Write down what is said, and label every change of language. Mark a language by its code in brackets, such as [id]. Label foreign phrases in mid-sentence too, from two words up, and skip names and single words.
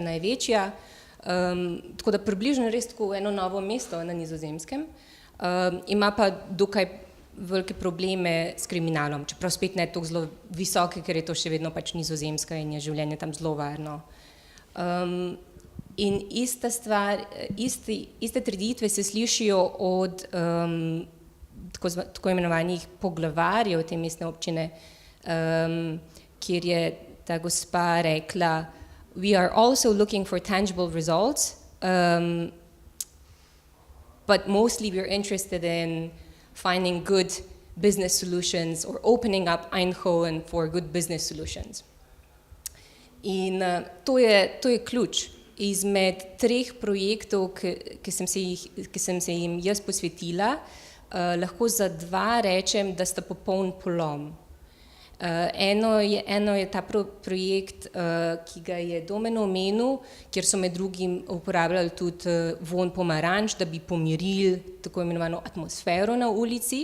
[sl] največja, tako da približno res tako eno novo mesto na Nizozemskem, ima pa dokaj velike probleme s kriminalom, čeprav spet ne tako zelo visoke, ker je to še vedno pač Nizozemska in je življenje tam zelo varno. In ista stvar, iste trditve se slišijo od tako imenovanih poglavarjev te mestne občine, kjer je ta gospa rekla, [en] we are also looking for tangible results, but mostly we're interested in finding good business solutions or opening up Eindhoven for good business solutions. [sl] In to je ključ. Izmed 3 projektov, ki sem se jim jaz posvetila, lahko za 2 rečem, da sta popoln polom. Eno je ta projekt, ki ga je Domen omenil, kjer so med drugim uporabljali tudi vonj pomaranč, da bi pomirili tako imenovano atmosfero na ulici.